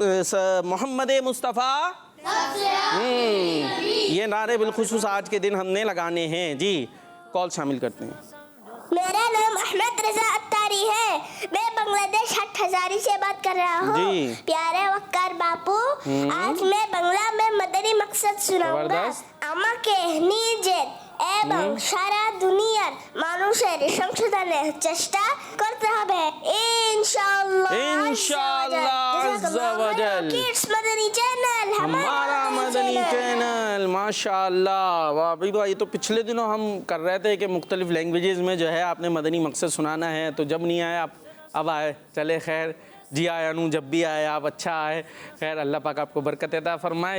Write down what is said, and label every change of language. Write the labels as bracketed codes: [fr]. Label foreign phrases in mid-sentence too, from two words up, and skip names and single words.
[ur] محمد مصطفیٰ, یہ نعرے بالخصوص آج کے دن ہم نے لگانے ہیں. جی کال شامل کرتے ہیں. میرا نام احمد رضا اتاری ہے. میں بنگلہ دیش ہٹ ہزاری سے بات کر رہا ہوں. جی. پیارے وقار باپو, آج میں بنگلہ میں مدنی مقصد سناؤں گا. زبردست. [bn] আমাকে নিজের এবং সারা দুনিয়ার মানুষের সংশোধনে চেষ্টা করতে হবে ইনশাআল্লাহ। [ar] إن شاء الله عز وجل. [ur] किड्स मदनी चैनल ہمارا مدنی چینل، ماشاءاللہ. واہ بھائی واہ، یہ تو پچھلے دنوں ہم کر رہے تھے کہ مختلف لینگویجز میں جو ہے آپ نے مدنی مقصد سنانا ہے، تو جب نہیں آئے آپ اب آئے، چلے خیر [pa] ਜੀ ਆਇਆਂ ਨੂੰ, [ur] جب بھی آئے آپ اچھا آئے، خیر اللہ پاک آپ کو برکت عطا فرمائے.